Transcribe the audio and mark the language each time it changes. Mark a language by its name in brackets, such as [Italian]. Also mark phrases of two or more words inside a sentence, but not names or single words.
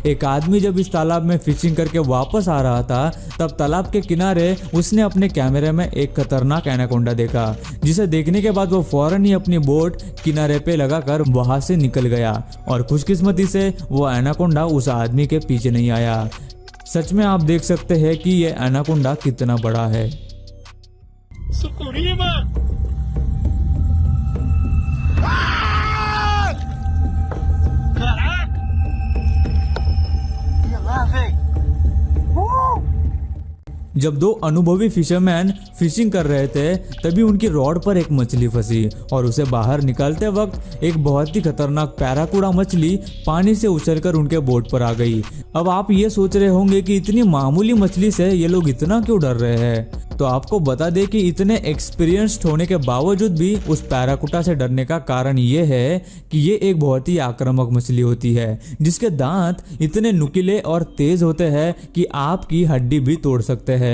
[Hindi] एक आदमी जब इस तालाब में फिशिंग करके वापस आ रहा था तब तालाब के किनारे उसने अपने कैमरे में एक खतरनाक एनाकोंडा देखा, जिसे देखने के बाद वो फौरन ही अपनी बोट किनारे पे लगाकर वहां से निकल गया और खुशकिस्मती से वो एनाकोंडा उस आदमी के पीछे नहीं आया। सच में आप देख सकते हैं कि ये एनाकोंडा कितना बड़ा है। [Portuguese] Sucuriba! Caraca! Olha lá, velho! [Hindi] जब दो अनुभवी [English] fisherman fishing [Hindi] कर रहे थे तभी उनकी रॉड पर एक मछली फंसी और उसे बाहर निकालते वक्त एक बहुत ही खतरनाक पैराकूडा मछली पानी से उछलकर उनके बोट पर आ गई। अब आप ये सोच रहे होंगे कि इतनी मामूली मछली से ये लोग इतना क्यों डर रहे हैं, तो आपको बता दें कि इतने एक्सपीरियंस्ड होने के बावजूद भी उस पैराकूटा से डरने का कारण ये है कि ये एक बहुत ही आक्रामक मछली होती है जिसके दांत इतने नुकीले और तेज होते हैं कि आपकी हड्डी भी तोड़ सकते हैं।